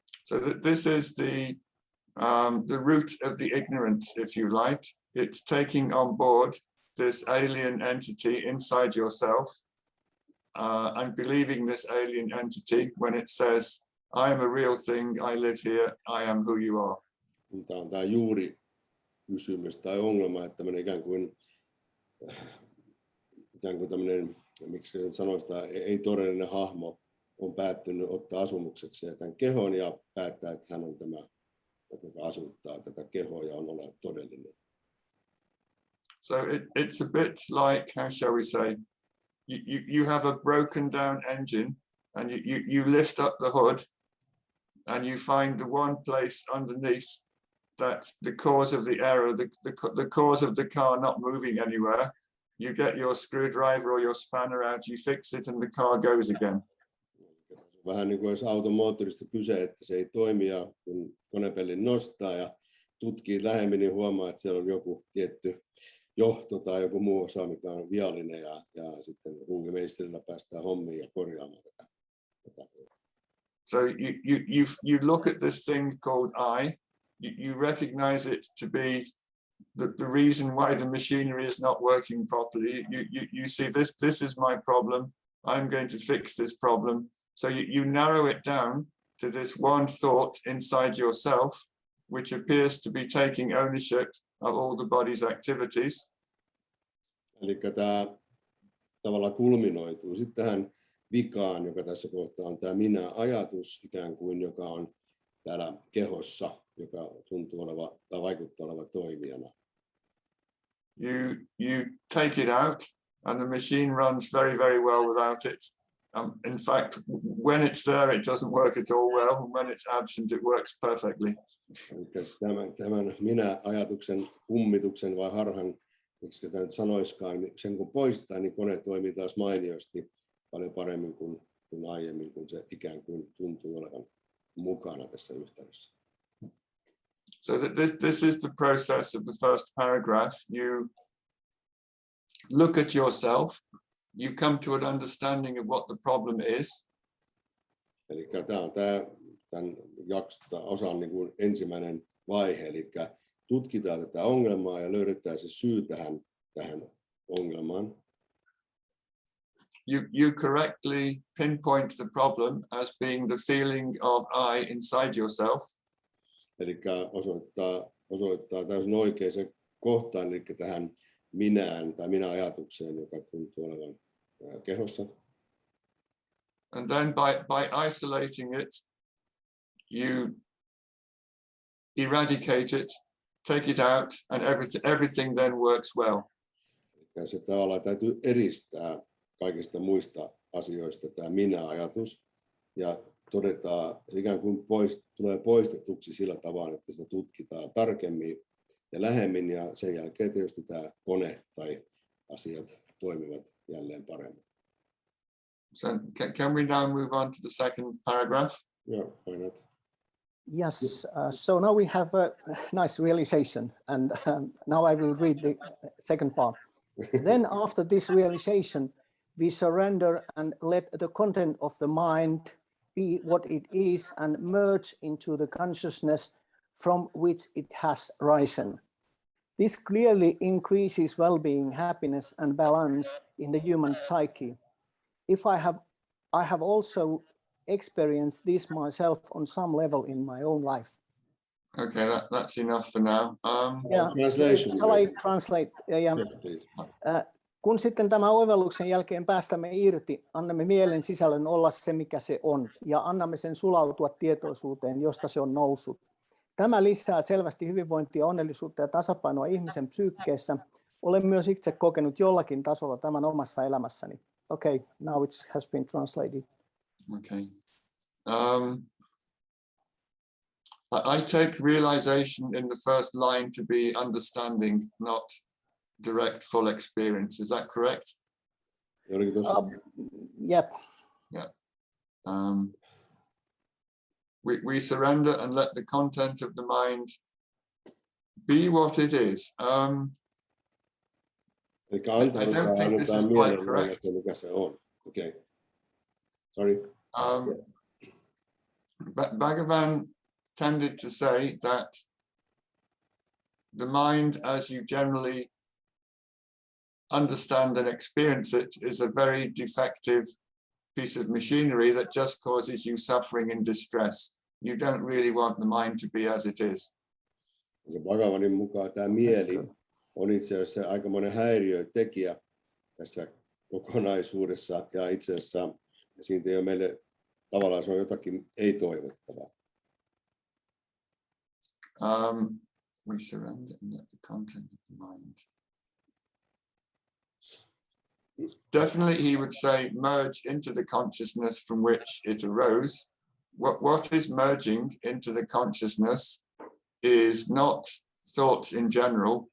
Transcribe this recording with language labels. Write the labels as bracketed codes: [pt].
[en] So that this is the root of the ignorance, if you like. It's taking on board this alien entity inside yourself and believing this alien entity when it says, I am a real thing, I live here, I am who you are. [fi] Tämä on tämä juuri kysymys tai ongelma, että tämmöinen ikään kuin tämmöinen, miksi sen sanoisi, ei todellinen hahmo on päättynyt ottaa asumuksekseen tämän kehon ja päättää, että hän on tämä, joka asuttaa tätä kehoa ja on oleva todellinen. [en] So it's a bit like, how shall we say, you have a broken down engine and you lift up the hood and you find the one place underneath that's the cause of the error, the cause of the car not moving anywhere. You get your screwdriver or your spanner out, you fix it and the car goes again. [fi] Vähän niin kuin olisi auton moottorista kyse, että se ei toimi ja kun konepellin nostaa ja tutkii lähemmin, niin huomaa, että siellä on joku tietty johto tai joku muu osa, mikä on viallinen ja sitten ruuvimeisterillä päästään hommiin ja korjaamaan tätä. [en] So you look at this thing called I, you recognize it to be the reason why the machinery is not working properly. You see this is my problem. I'm going to fix this problem. So you narrow it down to this one thought inside yourself, which appears to be taking ownership of all the body's activities. [fi] Eli tämä tavallaan kulminoituu sitten tähän vikaan, joka tässä kohtaa on tämä minä-ajatus ikään kuin, joka on täällä kehossa, joka tuntuu oleva tai vaikuttaa oleva toimijana. [en] You take it out and the machine runs very, very well without it. In fact, when it's there, it doesn't work at all well. When it's absent, it works perfectly. [fi] Tämän minä-ajatuksen kummituksen vai harhan, miksi sitä nyt sanoiskaan, sen kun poistaa, niin kone toimii taas mainiosti paljon paremmin kuin aiemmin, kun se ikään kuin tuntuu olevan mukana tässä yhtälössä. [en] So this is the process of the first paragraph. You look at yourself, you come to an understanding of what the problem is. [fi] Eli tämä on tämän osan niin kuin ensimmäinen vaihe, eli tutkitaan tätä ongelmaa ja löydetään se syy tähän ongelmaan. [en] You correctly pinpoint the problem as being the feeling of I inside yourself. [fi] Eli osoittaa täysin oikeaan kohtaan, eli tähän minään tai minä-ajatukseen, joka tuntuu olevan kehossa. [en] And then by isolating it, you eradicate it, take it out, and everything then works well. [fi] Ja se tavallaan täytyy eristää kaikista muista asioista tämä minä-ajatus ja todetaan, se ikään kuin tulee poistetuksi sillä tavalla, että sitä tutkitaan tarkemmin ja lähemmin ja sen jälkeen tietysti tämä kone tai asiat toimivat jälleen paremmin. [en] So can we now move on to the second paragraph? Yeah, why not? Yes, so now we have a nice realization, and now I will read the second part. Then after this realization, we surrender and let the content of the mind be what it is and merge into the consciousness from which it has risen. This clearly increases well-being, happiness, and balance in the human psyche. If I have also experienced this myself on some level in my own life. Okay, that's enough for now. Yeah, Translation. shall I translate? Yeah. Yes, please. [fi] Kun sitten tämän oivalluksen jälkeen päästämme irti, annamme mielen sisällön olla se, mikä se on, ja annamme sen sulautua tietoisuuteen, josta se on noussut. Tämä lisää selvästi hyvinvointia, onnellisuutta ja tasapainoa ihmisen psyykkeessä. Olen myös itse kokenut jollakin tasolla tämän omassa elämässäni. [en] Okay, now it has been translated. Okay. I take realization in the first line to be understanding, not direct full experience. Is that correct? Yep. Yeah. We surrender and let the content of the mind be what it is. I don't think this is quite correct. Okay. Sorry. Bhagavan tended to say that the mind, as you generally understand and experience it, is a very defective piece of machinery that just causes you suffering and distress. You don't really want the mind to be as it is. [fi] Bhagavanin mukaan tämä mieli on itse asiassa aikamoinen häiriötekijä tässä kokonaisuudessa, ja itse asiassa siitä ei ole meille tavallaan, se on jotakin ei-toivottavaa. [en] We surrender and let the content of the mind. Definitely, he would say, merge into the consciousness from which it arose. What is merging into the consciousness is not thoughts in general.